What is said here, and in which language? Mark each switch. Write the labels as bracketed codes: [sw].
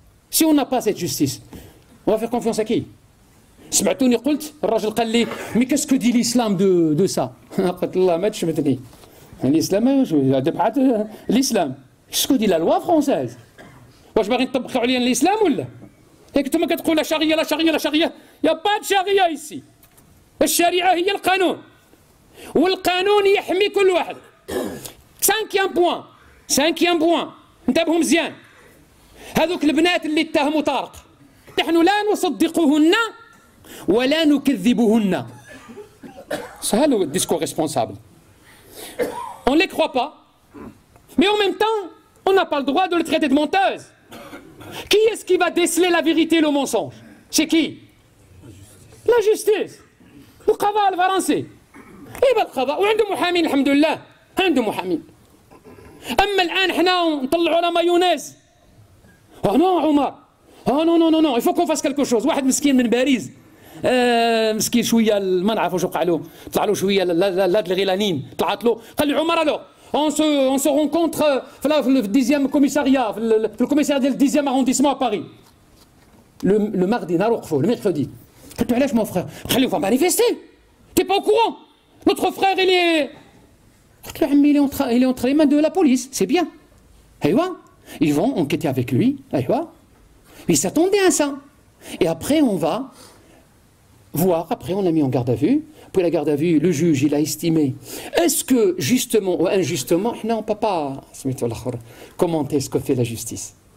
[fr] Si on n'a pas cette justice, on va faire confiance à qui? [ar] سمعتوني قلت الراجل قال لي [fr] mais qu'est-ce que dit l'islam de ça? [ar] قلت الله ما تشمتني. الاسلام l'islam. [fr] Qu'est-ce que dit la loi française? [ar] واش باغي نطبقوا علينا الاسلام ولا؟ انتم كتقول لا شرعيه لا شرعيه لا شرعيه. [fr] يا با د شرعيه ici. [ar] الشريعه هي القانون. والقانون يحمي كل واحد. [fr] cinquième point [ar] انتبهوا مزيان. هذوك البنات اللي اتهموا طارق نحن لا نصدقهن ولا نكذبهن. [fr] C'est ça le discours responsable. On ne les croit pas, mais en même temps, on n'a pas le droit de le traiter de menteuse. Qui est-ce qui va déceler la vérité et le mensonge? C'est qui? La justice. [ar] القضاء الفرنسي. إيه القضاء وعنده محامين الحمد لله. عنده محامين. أما الآن حنا نطلعوا [fr] لا مايونيز. non عمر. non il faut qu'on fasse quelque chose. [ar] واحد مسكين من باريس. مسكين شويه ما نعرف واش وقع له. طلع له شويه لا الغيلانين طلعت له قال لي عمر الو [fr] on se rencontre [ar] في [fr] le 10e commissariat [ar] في الكوميساريا ديال [fr] 10e arrondissement à Paris. Le mardi [ar] نهار وقفوا [fr] le mercredi. [ar] قلت له علاش [fr] mon frère؟ [ar] قال لي [fr] on va manifester. T'es pas au courant? Notre frère il est. [ar] قلت له عمي [fr] il est entre les mains de la police. C'est bien. Ils vont enquêter avec lui. Ils s'attendaient à ça. Et après on va voir, après on l'a mis en garde à vue. Puis la garde à vue, le juge il a estimé, est-ce que justement ou injustement, on ne peut pas commenter ce que fait la justice.